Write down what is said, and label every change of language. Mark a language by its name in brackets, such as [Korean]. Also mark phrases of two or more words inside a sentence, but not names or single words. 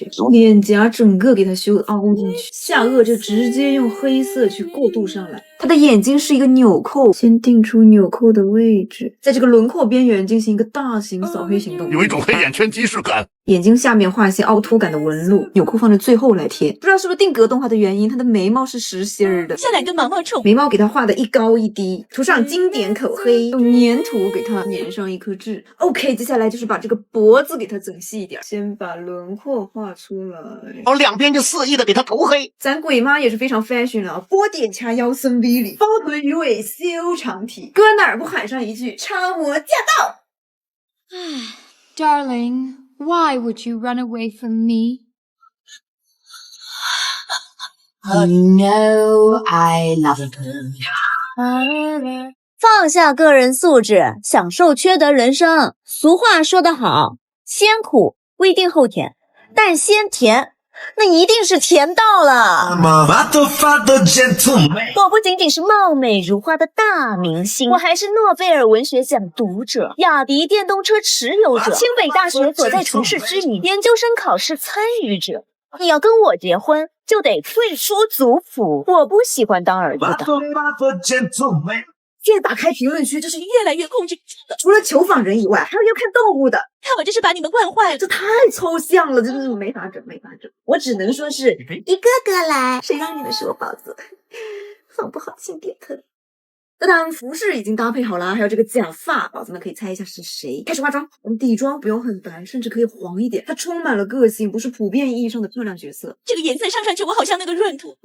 [Chinese] 臉頰整個給它修凹進去，下顎就直接用黑色去過渡上來。它的眼睛是一個紐扣，先定出紐扣的位置，在這個輪廓邊緣進行一個大型掃黑行動，有一種黑眼圈即視感。眼睛下面畫一些凹凸感的紋路，紐扣放在最後來貼。不知道是不是定格動畫的原因，它的眉毛是實心兒的，像兩個毛毛蟲。眉毛給它畫的一高一低，塗上經典口黑，用粘土給它粘上一顆痣。OK， 接下來就是把這個脖子給它整細一點，先把輪廓畫出來，然後兩邊就肆意的給它塗黑。咱鬼媽也是非常 fashion 啊，波點掐腰僧 V 裡，包臀魚尾修長體，擱哪兒不喊上一句超模駕到。 [English] Darling, why would you run away from me? Oh no, I love it. [Chinese] 放下個人素質，享受缺德人生。俗話說得好，先苦不一定後甜，但先甜那一定是甜到了。我不僅僅是貌美如花的大明星，我還是諾貝爾文學獎讀者，雅迪電動車持有者，清北大學所在城市知名，研究生考試參與者。你要跟我結婚，就得退出族譜。我不喜歡當兒子的。現在打開評論區，這是越來越控制不住的。除了求訪人以外，還有要看動物的。看我這是把你們慣壞了，這太抽象了，真的是沒法整，沒法整。我只能說是一個個來，誰讓你們是我寶子？放不好請點疼。當服飾已經搭配好了，還有這個假髮，寶子們可以猜一下是誰。開始化妝，我們底妝不用很白，甚至可以黃一點，它充滿了個性，不是普遍意義上的漂亮角色。這個顏色上上去，我好像那個閏土。